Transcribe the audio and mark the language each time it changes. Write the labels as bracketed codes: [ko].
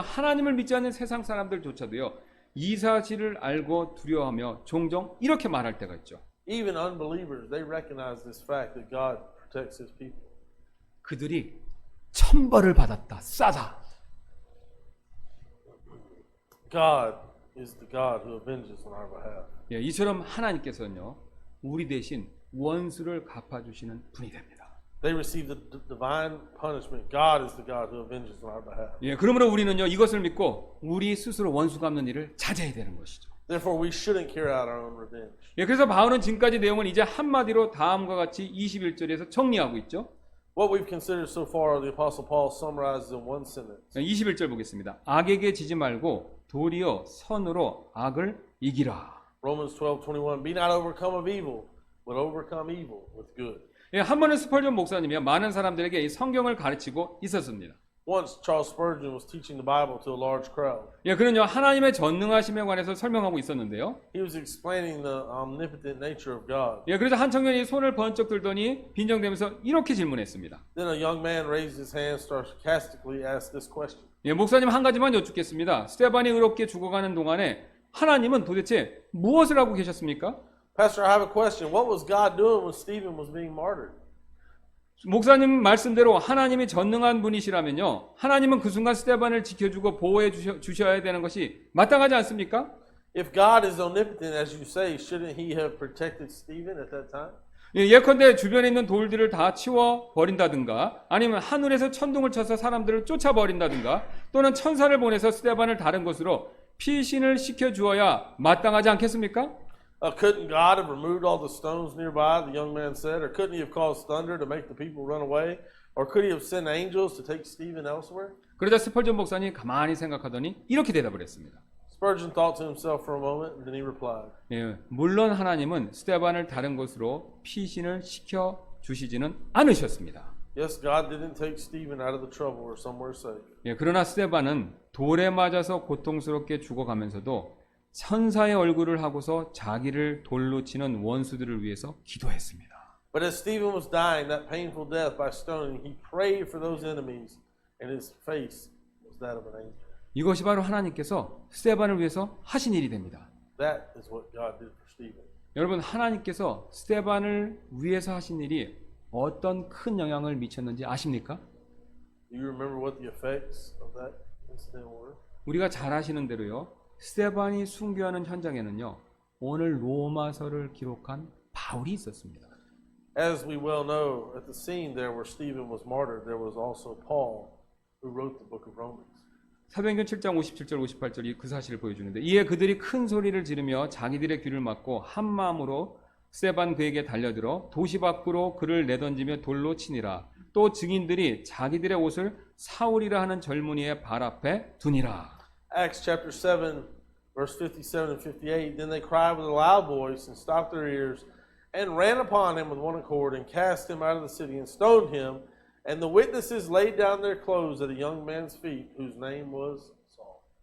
[ko] 하나님을 믿지 않는 세상 사람들조차도요. 이 사실을 알고 두려워하며 종종 이렇게 말할 때가 있죠. [en] Even unbelievers, they recognize this fact that God protects His people. [ko] 그들이 천벌을 받았다. 싸다. [en] God is the God who avenges on our behalf. [ko] 예, 이처럼 하나님께서는요. 우리 대신 원수를 갚아주시는 분이 됩니다. [en] They receive the divine punishment. God is the God who avenges on our behalf. [ko] 예, 그러므로 우리는요. 이것을 믿고 우리 스스로 원수 갚는 일을 자제해야 되는 것이죠. [en] Therefore, we shouldn't carry out our own revenge. [ko] 예, 그래서 바울은 지금까지 내용은 이제 한마디로 다음과 같이 21절에서 정리하고 있죠. [en] What we've considered so far, the Apostle Paul summarizes in one sentence. [ko] 21절 보겠습니다. 악에게 지지 말고 도리어 선으로 악을 이기라. [en] Romans 12:21. Be not overcome of evil, but overcome evil with good. [ko] 예, 한 번은 스펄전 목사님이 많은 사람들에게 이 성경을 가르치고 있었습니다. [en] Once Charles Spurgeon was teaching the Bible to a large crowd. [ko] 예, 그는요 하나님의 전능하심에 관해서 설명하고 있었는데요. [en] He was explaining the omnipotent nature of God. [ko] 예, 그래서 한 청년이 손을 번쩍 들더니 빈정대면서 이렇게 질문했습니다. [en] Then a young man raised his hand, sarcastically asked this question. [ko] 예, 목사님 한 가지만 여쭙겠습니다. 스테반이 의롭게 죽어가는 동안에 하나님은 도대체 무엇을 하고 계셨습니까? [en] Pastor, I have a question. What was God doing when Stephen was being martyred? [ko] 목사님 말씀대로 하나님이 전능한 분이시라면요. 하나님은 그 순간 스테반을 지켜주고 보호해 주셔야 되는 것이 마땅하지 않습니까? [en] If God is omnipotent, as you say, shouldn't He have protected Stephen at that time? [ko] 예, 예컨대 주변에 있는 돌들을 다 치워 버린다든가 아니면 하늘에서 천둥을 쳐서 사람들을 쫓아버린다든가 또는 천사를 보내서 스테반을 다른 곳으로 피신을 시켜주어야 마땅하지 않겠습니까? [en] Couldn't God have removed all the stones nearby, the young man said? Or couldn't He have caused thunder to make the people run away? Or could He have sent angels to take Stephen elsewhere? [ko] 그러자 스펄전 목사님 가만히 생각하더니 이렇게 대답을 했습니다. [en] Spurgeon thought to himself for a moment, and then he replied, [ko] 예, 물론 하나님은 스테반을 다른 곳으로 피신을 시켜주시지는 않으셨습니다. [en] Yes, God didn't take Stephen out of the trouble or somewhere safe. [ko] 예, 그러나 스테반은 돌에 맞아서 고통스럽게 죽어가면서도 천사의 얼굴을 하고서 자기를 돌로 치는 원수들을 위해서 기도했습니다. [en] But as Stephen was dying that painful death by stoning, he prayed for those enemies, and his face was that of an angel. [ko] 이것이 바로 하나님께서 스테반을 위해서 하신 일이 됩니다. [en] That is what God did for Stephen. [ko] 여러분, 하나님께서 스테반을 위해서 하신 일이 어떤 큰 영향을 미쳤는지 아십니까? [en] Do you remember what the effects of that incident were? [ko] 우리가 잘 아시는 대로요. 스테반이 순교하는 현장에는요. 오늘 로마서를 기록한 바울이 있었습니다. [en] As we well know, at the scene there where Stephen was martyred, there was also Paul who wrote the book of Romans. [ko] 사도행전 7장 57절 58절이 그 사실을 보여주는데 이에 그들이 큰 소리를 지르며 자기들의 귀를 막고 한 마음으로 스테반 그에게 달려들어 도시 밖으로 그를 내던지며 돌로 치니라. 또 증인들이 자기들의 옷을 사울이라 하는 젊은이의 발 앞에 두니라. [en] Acts chapter 7, verse 57 and 58. Then they cried with a loud voice and stopped their ears and ran upon him with one accord and cast him out of the city and stoned him. And the witnesses laid down their clothes at a young man's feet whose name was Saul.